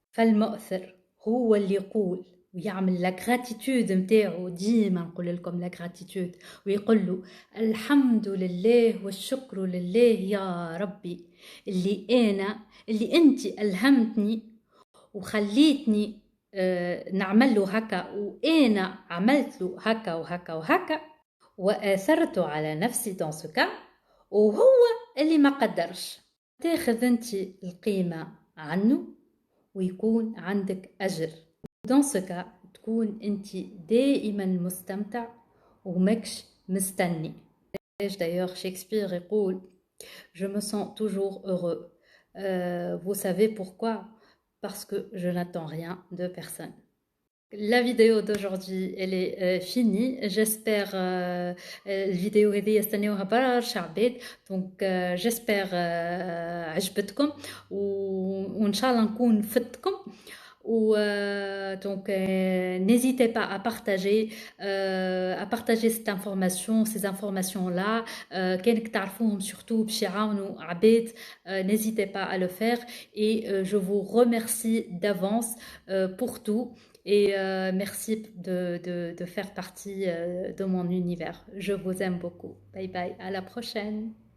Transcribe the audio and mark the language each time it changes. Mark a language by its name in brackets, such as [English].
[Arabic] فالمؤثر هو اللي يقول ويعمل لا غراتيتود نتاعو، ديما نقول لكم لا غراتيتود، ويقول له الحمد لله والشكر لله يا ربي اللي انت الهمتني وخليتني نعمل له هكا وانا عملت له هكا وهكا وهكا واثرت على نفسي دون سو كا، وهو اللي ما قدرش. تاخذ انت القيمه عنه ويكون عندك اجر. دون سو كا تكون انت دائما مستمتع وماكش مستني. [French] d'ailleurs شكسبير يقول je me sens toujours heureux. Vous savez pourquoi? Parce que je n'attends rien de personne. La vidéo d'aujourd'hui elle est finie. [Arabic] J'espère الفيديو هذه يستناوها برشا عباد، دونك j'espère عجبتكم وان شاء الله نكون فدتكم. [French] Ou donc n'hésitez pas à partager cette information, ces informations là [Arabic] كانك تعرفوهم [French] surtout [Arabic] باش يعاونوا عباد. [French] N'hésitez pas à le faire et je vous remercie d'avance pour tout et merci de faire partie de mon univers. Je vous aime beaucoup. Bye bye, à la prochaine.